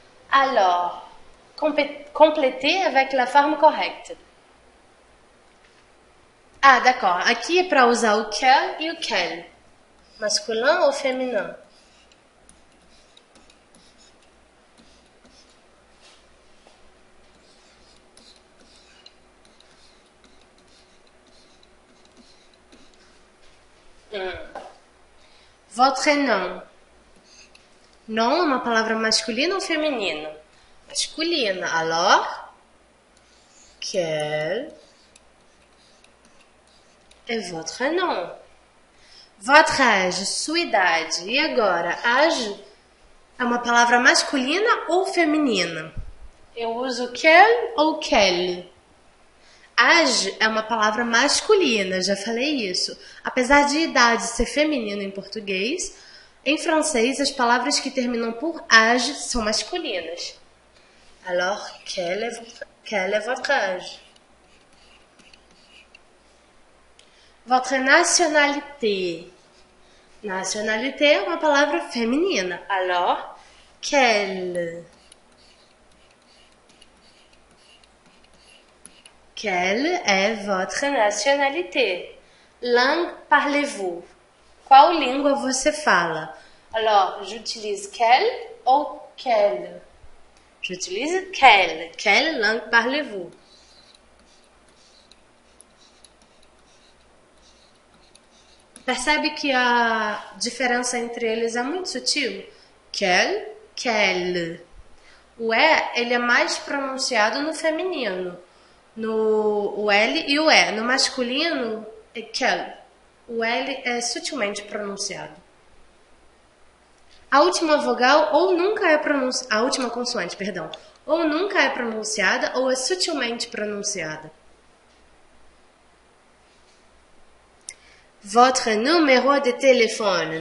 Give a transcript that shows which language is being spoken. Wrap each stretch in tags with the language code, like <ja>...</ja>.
<fr>Alors, complétez avec la forme correcte. Ah, d'accord.</fr> <pt>Aqui é para usar o quel e o quel.</pt> <fr>Masculin ou féminin? Votre nom.</fr> <pt>Nom é uma palavra masculina ou feminina? Masculina.</pt> <fr>Alors, quel est votre nom? Votre âge,</fr> <pt>sua idade. E agora, âge é uma palavra masculina ou feminina? Eu uso quel ou quelle? Âge é uma palavra masculina, já falei isso. Apesar de idade ser feminino em português, em francês as palavras que terminam por âge são masculinas.</pt> <fr>Alors, quel est votre âge? Votre nationalité.</fr> <pt>Nationalité é uma palavra feminina.</pt> <fr>Alors, quelle est votre nationalité? Langue parlez-vous?</fr> <pt>Qual língua você fala?</pt> <fr>Alors, j'utilise quelle ou quelle? J'utilise quelle. Quelle langue parlez-vous?</fr> <pt>Percebe que a diferença entre eles é muito sutil? Quelle, quelle. O E, ele é mais pronunciado no feminino. O L e o E. No masculino, é quelle. O L é sutilmente pronunciado. A última vogal ou nunca é pronunciada, a última consoante, perdão, ou nunca é pronunciada ou é sutilmente pronunciada.</pt> <fr>Votre numéro de téléphone.</fr>